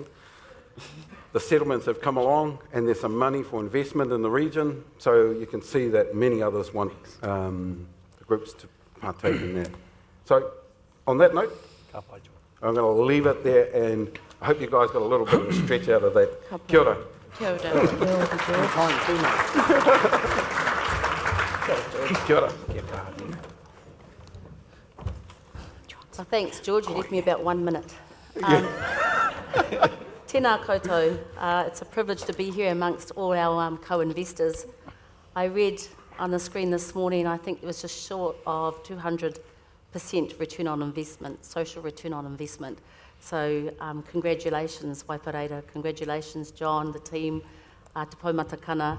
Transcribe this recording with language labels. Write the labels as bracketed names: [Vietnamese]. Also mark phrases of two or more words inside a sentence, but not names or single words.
[English] The settlements have come along and there's some money for investment in the region, so you can see that many others want the groups to partake in that. So, on that note, [Māori] Ka pai, John. [English] I'm going to leave it there, and I hope you guys got a little bit of a stretch out of that. [Māori] Kia ora. Kia ora. Kia ora. Kia kaha. [English] Well, thanks, George. You left me about 1 minute. [Māori] Tēnā koutou. [English] It's a privilege to be here amongst all our co-investors. I read on the screen this morning, I think it was just short of 200% return on investment, social return on investment. So congratulations, Waipareira. Congratulations, John, the team, Te Pou Matakana.